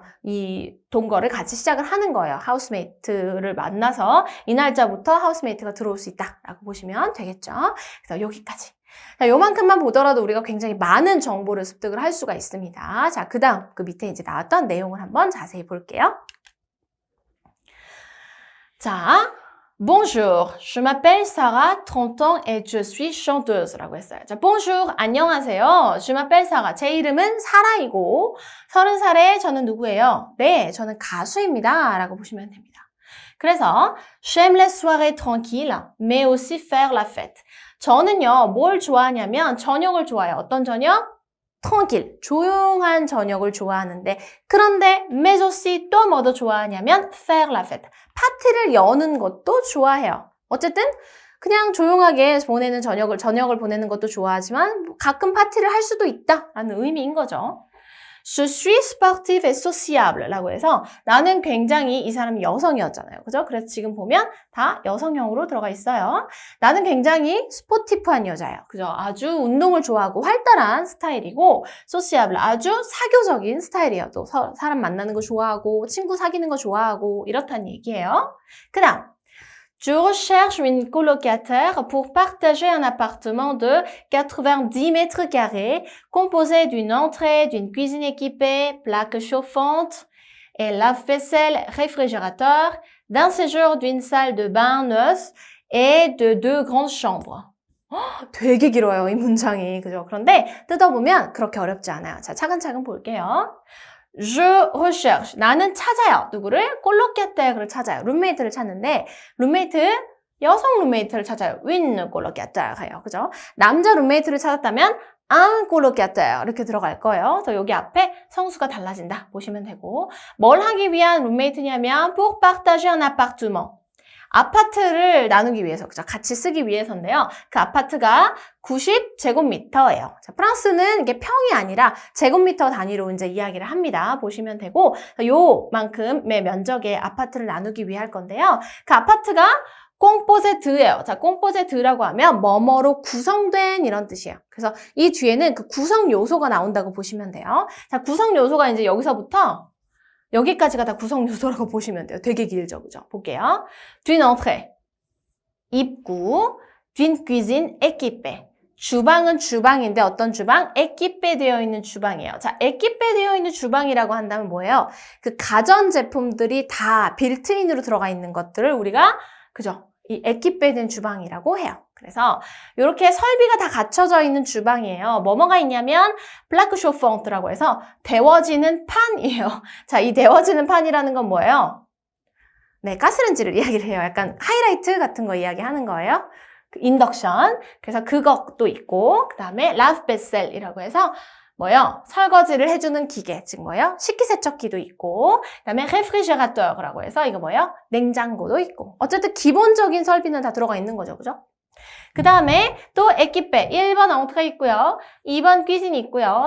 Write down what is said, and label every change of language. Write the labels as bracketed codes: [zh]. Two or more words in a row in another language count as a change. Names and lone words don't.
[ko] 이 동거를 같이 시작을 하는 거예요. 하우스메이트를 만나서 이 날짜부터 하우스메이트가 들어올 수 있다라고 보시면 되겠죠. 그래서 여기까지. 자, 요만큼만 보더라도 우리가 굉장히 많은 정보를 습득을 할 수가 있습니다. 자, 그 다음, 그 밑에 이제 나왔던 내용을 한번 자세히 볼게요. 자, [fr] Bonjour, je m'appelle Sarah, 30 ans et je suis chanteuse [ko] 라고 했어요. 자, [fr] Bonjour, 안녕하세요. Je m'appelle Sarah. [ko] 제 이름은 사라이고 30살에 저는 누구예요? 네, 저는 가수입니다. 라고 보시면 됩니다. [fr] 그래서 J'aime les soirées tranquilles, mais aussi faire la fête. [ko] 저는요, 뭘 좋아하냐면 저녁을 좋아해요. 어떤 저녁? tranquille, 조용한 저녁을 좋아하는데 그런데 [fr] mais aussi [ko] 또 뭐도 좋아하냐면 [fr] faire la fête, [ko] 파티를 여는 것도 좋아해요. 어쨌든 그냥 조용하게 보내는 저녁을 보내는 것도 좋아하지만 가끔 파티를 할 수도 있다라는 의미인 거죠. [fr] Je suis sportive et sociable [ko] 라고 해서 나는 굉장히 이 사람이 여성이었잖아요. 그죠? 그래서 지금 보면 다 여성형으로 들어가 있어요. 나는 굉장히 스포티프한 여자예요. 그죠? 아주 운동을 좋아하고 활달한 스타일이고 sociable 아주 사교적인 스타일이에요. 또 사람 만나는 거 좋아하고 친구 사귀는 거 좋아하고 이렇다는 얘기예요. 그 다음 [fr] Je recherche une colocataire pour partager un appartement de 90 mètres carrés composé d'une entrée, d'une cuisine équipée, plaque chauffante et lave-vaisselle, réfrigérateur, d'un séjour d'une salle de bain neuve et de 2 grandes chambres. [ko] 되게 길어요, 이 문장이. 그죠? 그런데 뜯어보면 그렇게 어렵지 않아요. 자, 차근차근 볼게요. [fr] Je recherche. [ko] 나는 찾아요. 누구를? 콜로키아테를 찾아요. 룸메이트를 찾는데 룸메이트, 여성 룸메이트를 찾아요. [fr] une colocataire. [ko] 그죠? 남자 룸메이트를 찾았다면 [fr] un colocataire [ko] 이렇게 들어갈 거예요. 그래서 여기 앞에 성수가 달라진다 보시면 되고 뭘 하기 위한 룸메이트냐면 [fr] pour partager un appartement. [ko] 아파트를 나누기 위해서, 그죠? 같이 쓰기 위해서인데요. 그 아파트가 90제곱미터예요. 자, 프랑스는 이게 평이 아니라 제곱미터 단위로 이제 이야기를 합니다. 보시면 되고, 요만큼의 면적의 아파트를 나누기 위해 할 건데요. 그 아파트가 꽁포제드예요. 자, 꽁포제드라고 하면 뭐뭐로 구성된 이런 뜻이에요. 그래서 이 뒤에는 그 구성 요소가 나온다고 보시면 돼요. 자, 구성 요소가 이제 여기서부터 여기까지가 다 구성 요소라고 보시면 돼요. 되게 길죠, 그죠? 볼게요. [fr] d'une entrée, 입구, d'une cuisine équipée. [ko] 주방은 주방인데 어떤 주방? équipé 되어 있는 주방이에요. 자, équipé 되어 있는 주방이라고 한다면 뭐예요? 그 가전 제품들이 다 빌트인으로 들어가 있는 것들을 우리가, 그죠? 이 équipé 된 주방이라고 해요. 그래서 이렇게 설비가 다 갖춰져 있는 주방이에요. 뭐뭐가 있냐면 [fr] plaque chauffante [ko] 라고 해서 데워지는 판이에요. 자, 이 데워지는 판이라는 건 뭐예요? 네, 가스렌지를 이야기를 해요. 약간 하이라이트 같은 거 이야기하는 거예요. 인덕션. 그래서 그것도 있고 그 다음에 lave-vaisselle이라고 해서 뭐요? 설거지를 해주는 기계, 즉 뭐요? 식기세척기도 있고, 그 다음에 réfrigérateur라고 해서 이거 뭐요? 냉장고도 있고. 어쨌든 기본적인 설비는 다 들어가 있는 거죠, 그죠? 그 다음에 또 에키페 1번 엉트가 있고요. 2번 퀴진이 있고요.